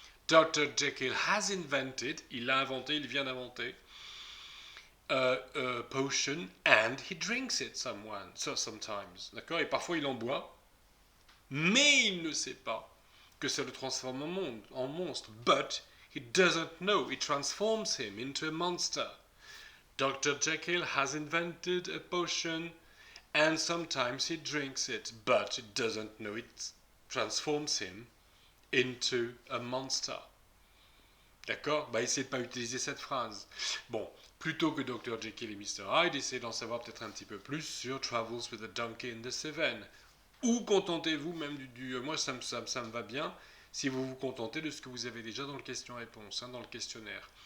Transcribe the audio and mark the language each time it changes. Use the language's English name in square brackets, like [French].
[English] Dr Jekyll has invented, [French] il l'a inventé, il vient d'inventer, [English] a potion and he drinks it sometimes. [French] D'accord? Et parfois il en boit. Mais il ne sait pas que ça le transforme en monstre. [English] But he doesn't know it transforms him into a monster. Dr. Jekyll has invented a potion and sometimes he drinks it, but it doesn't know it transforms him into a monster. [French] D'accord? Bah, essayez de ne pas utiliser cette phrase. Bon, plutôt que Dr. Jekyll et Mr. Hyde, essayez d'en savoir peut-être un petit peu plus sur Travels with a Donkey in the Seven. Ou contentez-vous même moi ça me va bien si vous vous contentez de ce que vous avez déjà dans le question-réponse, dans le questionnaire.